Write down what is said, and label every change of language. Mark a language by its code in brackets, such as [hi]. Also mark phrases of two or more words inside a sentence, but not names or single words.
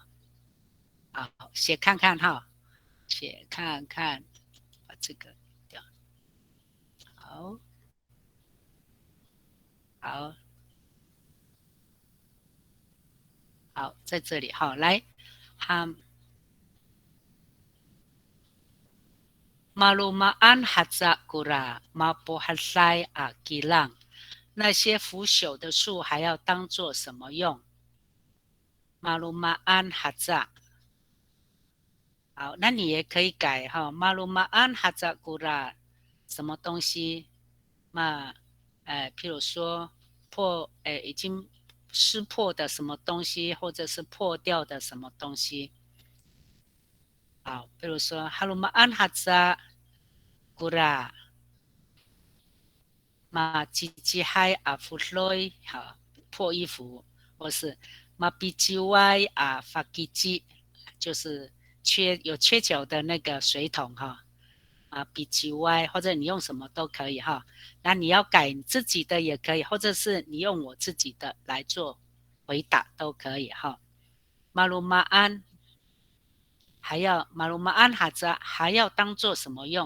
[zh] 好，写看看哈，写看看，把这个掉。好，在这里好， [ami] 来，Malumaan haza gura mapuhasai a gilang。 [zh] 那些腐朽的树还要当做什么用 ？ [ami] Malumaan haza。 [zh] 好，那你也可以改哈 ， [ami] Malumaan haza gura [zh] 什么东西？譬如说已经撕破的什么东西，或者是破掉的什么东西。好，比如说 [ami] Halumaan haza gura ma jijihai afuloi [zh] 好，破衣服，或是 [ami] ma bijiwai a fakiji [zh] 就是有缺角的那个水桶哈。BGY 或者你用什么都可以哈，那你要改你自己的也可以，或者是你用我自己的来做回答都可以哈。Malumaan 还要 [ami] Malumaan haza [zh] 还要当做什么用？